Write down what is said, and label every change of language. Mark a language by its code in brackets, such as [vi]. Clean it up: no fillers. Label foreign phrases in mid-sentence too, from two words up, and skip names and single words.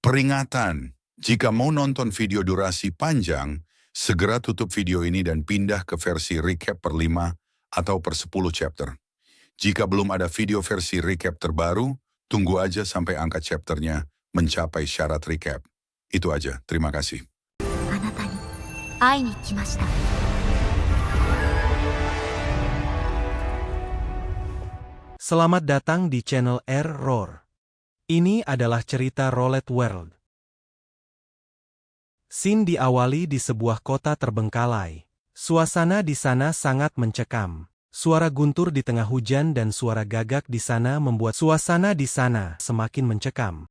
[id] Peringatan, jika mau nonton video durasi panjang, segera tutup video ini dan pindah ke versi recap per 5 atau per 10 chapter. Jika belum ada video versi recap terbaru, tunggu aja sampai angka chapternya mencapai syarat recap. Itu aja, terima kasih. [ja] あなたに会いに来ました。 [id] Selamat datang di channel R-Roar. Ini adalah cerita Roulette World. Scene diawali di sebuah kota terbengkalai. Suasana di sana sangat mencekam. Suara guntur di tengah hujan dan suara gagak di sana membuat suasana di sana semakin mencekam.